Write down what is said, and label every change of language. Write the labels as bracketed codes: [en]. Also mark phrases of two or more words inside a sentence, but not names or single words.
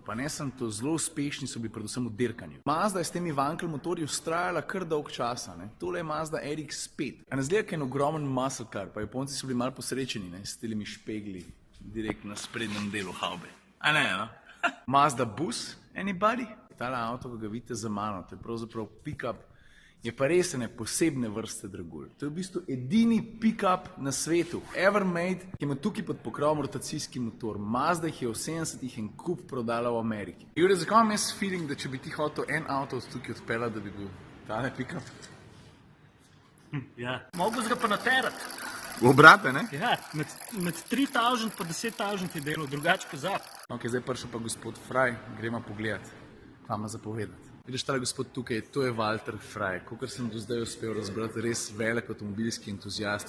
[sl] Pa ne sem to, zelo uspešni so bili predvsem v dirkanju. Mazda je s temi Wankel motorji ustrajala kar dolg časa. Ne? Tole je Mazda RX5. A ne zgleda, kaj je en ogromen [en] muscle car, [sl] pa Japonci so bili malo posrečeni, ne? S telimi špegli direkt na sprednjem delu havbe. A ne, no? Mazda Bus, anybody? Tale avto, ki ga vidite za mano, to je pravzaprav pick-up, je pa res ene posebne vrste dragulj. To je v bistvu edini pick-up na svetu, [en] ever made, [sl] ki ima tukaj pod pokrovom rotacijski motor. Mazda jih je v 70-ih en kup prodala v Ameriki. Jure, zakaj imam jaz feeling, da če bi ti hotel en avto tukaj odpeljati, da bi bil tale pick-up? Ja. Mogo ga pa naterati. V obrate, ne? Ja, med 3000 pa 10.000 je delo, drugače pozab. Ok, zdaj prišel pa gospod Fraj, gremo pogledat. Vama zapovedati. Vidiš, tale gospod tukaj, to je Walter Fraj. Kakor sem do zdaj uspel razbrati, res velik avtomobilski entuzijast.